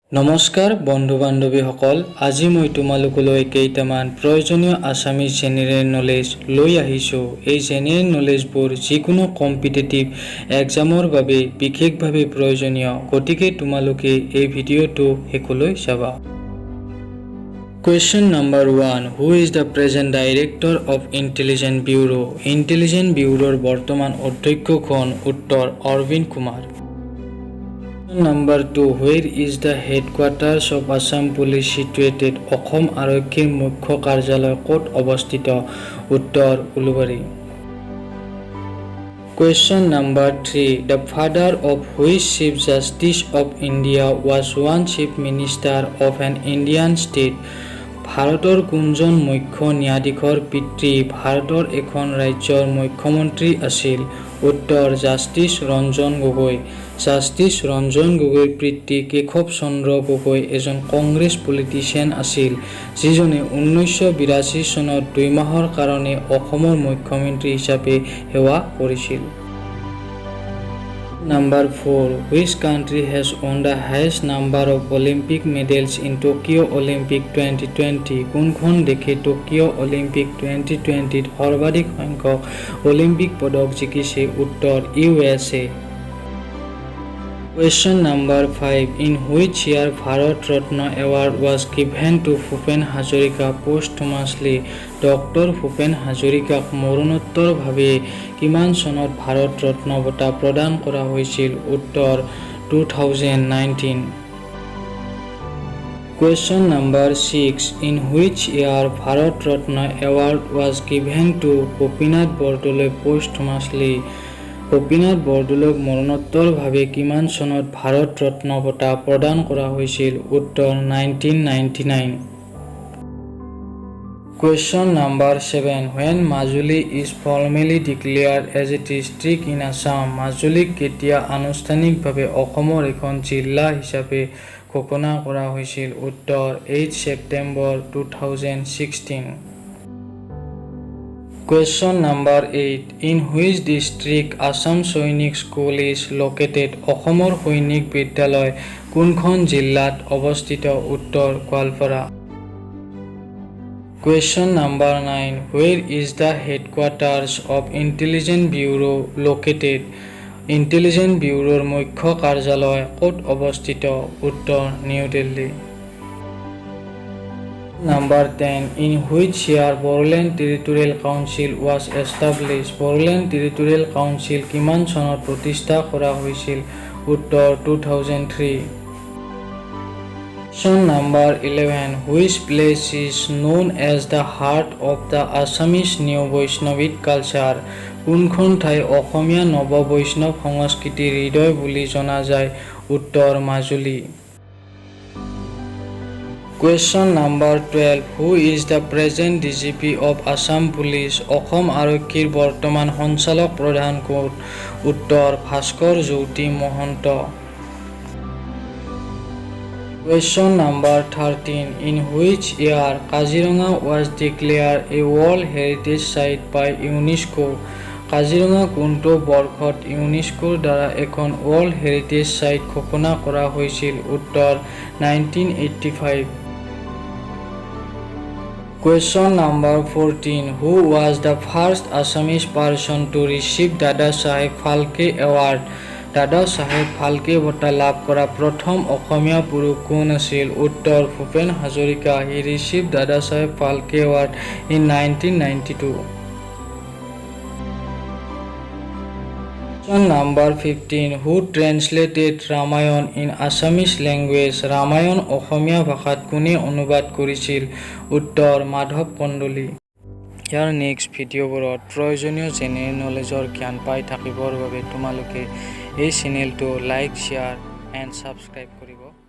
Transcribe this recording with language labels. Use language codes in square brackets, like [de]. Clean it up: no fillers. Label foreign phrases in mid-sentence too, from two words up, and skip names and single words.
[as] নমস্কাৰ বন্ধু বান্ধৱীসকল, আজি মই তোমালোকলৈ কেইটামান প্ৰয়োজনীয় [en] Assamese general knowledge [as] লৈ আহিছোঁ। এই [en] general knowledge [as] যিকোনো [en] competitive exam [as] বাবে বিশেষভাৱে প্ৰয়োজনীয়, গতিকে তোমালোকে এই ভিডিঅ'টো শেষলৈ চাবা। [en] Question number 1. Who is the present director of Intelligence Bureau? [as] Intelligence Bureauৰ বৰ্তমান অধ্যক্ষ কোন? উত্তৰ অৰবিন্দ কুমাৰ। [en] Number 2. Where is the headquarters of Assam Police situated? [as] অসম আৰক্ষীৰ মুখ্য কাৰ্যালয় ক'ত অৱস্থিত? উত্তৰ উলুবাৰী। [en] Question number 3. The father of which Chief Justice of India was one Chief Minister of an Indian state? [as] ভাৰতৰ কোনজন মুখ্য ন্যায়াধীশৰ পিতৃ ভাৰতৰ এখন ৰাজ্যৰ মুখ্যমন্ত্ৰী আছিল? উত্তৰ জাষ্টিছ ৰঞ্জন গগৈ। জাষ্টিছ ৰঞ্জন গগৈৰ পিতৃ কেশৱ চন্দ্ৰ গগৈ এজন [en] Congress politician [as] আছিল, যিজনে 1982 চনত 2 মাহৰ কাৰণে অসমৰ মুখ্যমন্ত্ৰী হিচাপে সেৱা কৰিছিল। [en] Number 4. Which country has won the highest number of Olympic medals in Tokyo Olympic 2020? [as] কোনখন দেশে টকিঅ' অলিম্পিক 2020 সৰ্বাধিক সংখ্যক অলিম্পিক পদক জিকিছে? উত্তৰ USA। [en] Question number 5. In which year Bharat Ratna Award was given to Bhupen Hazarika posthumously? [as] ডক্টৰ ভূপেন হাজৰিকাক মৰণোত্তৰভাৱে কিমান চনত ভাৰত ৰত্ন বঁটা প্ৰদান কৰা হৈছিল? উত্তৰ 2019। [en] Question number 6. In which year Bharat Ratna Award was given to গোপীনাথ বৰদলৈ posthumously? [as] গোপীনাথ বৰদলৈক মৰণোত্তৰভাৱে কিমান চনত ভাৰত ৰত্ন বঁটা প্ৰদান কৰা হৈছিল? উত্তৰ 1999। [en] Question number 7. When Majuli is formally declared as a district in Assam? [as] মাজুলীক কেতিয়া আনুষ্ঠানিকভাৱে অসমৰ এখন জিলা হিচাপে ঘোষণা কৰা হৈছিল? উত্তৰ 8 ছেপ্টেম্বৰ 2016। [en] Question number 8. In which district Assam Sainik School is located? [as] অসমৰ সৈনিক বিদ্যালয় কোনখন জিলাত অৱস্থিত? উত্তৰ গোৱালপাৰা। [en] Question number 9. Where is the headquarters of Intelligence Bureau located? [as] Intelligence Bureauৰ মুখ্য কাৰ্যালয় ক'ত অৱস্থিত? উত্তৰ নিউ দিল্লী। [en] Number 10. In which year Bodoland Territorial Council was established? [as] Bodoland Territorial Council কিমান চনত প্ৰতিষ্ঠা কৰা হৈছিল? উত্তৰ 2003। [en] Question number 11. Which place is known as the heart of the Assamese New Vaishnavite culture? [as] কোনখন ঠাই অসমীয়া নৱ বৈষ্ণৱ সংস্কৃতিৰ হৃদয় বুলি জনা যায়? উত্তৰ মাজুলী। [en] Question number 12. Who is the present DGP of Assam Police? [as] অসম আৰক্ষীৰ বৰ্তমান সঞ্চালক প্ৰধান কোন? উত্তৰ ভাস্কৰ জ্যোতি মহন্ত। [en] Question number 13. In which year Kaziranga was declared a World Heritage Site by UNESCO? [as] কাজিৰঙা কোনটো বৰ্ষত ইউনেস্কোৰ দ্বাৰা এখন ৱৰ্ল্ড হেৰিটেজ সাইট ঘোষণা কৰা হৈছিল? উত্তৰ 1985। [en] Question number 14. Who was the first Assamese person to receive Dada Saheb Phalke Award? [as] দাদা চাহেব ফাল্কে বঁটা লাভ কৰা প্ৰথম অসমীয়া পুৰুষ কোন আছিল? উত্তৰ ভূপেন হাজৰিকা। [en] He received Dada Saheb Phalke Award in 1992. Question number 15. Who translated Ramayan in Assamese language? [as] ৰামায়ণ অসমীয়া ভাষাত কোনে অনুবাদ কৰিছিল? উত্তৰ মাধৱ কন্দলী। ইয়াৰ নেক্সট ভিডিঅ'বোৰত প্ৰয়োজনীয় [en] general knowledge [as] জ্ঞান পাই থাকিবৰ বাবে তোমালোকে এই চেনেলটো [en] like, share and subscribe [as] কৰিব।